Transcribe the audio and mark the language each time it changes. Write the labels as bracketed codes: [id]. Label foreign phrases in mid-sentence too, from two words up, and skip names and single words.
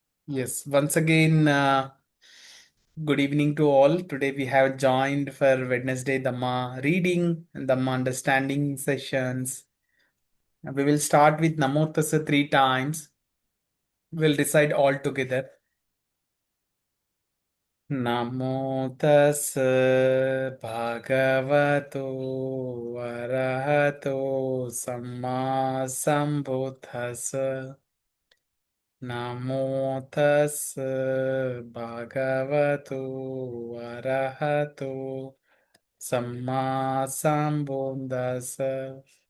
[en] Yes, once again, good evening to all. Today we have joined for Wednesday Dhamma reading and Dhamma understanding sessions. We will start with [pi] Namo Tassa [en] three times. We'll recite all together. [pi] Namo Tassa Bhagavato Arahato Samma Sambuddhassa. Namo tassa bhagavato arahato samma sambuddhassa.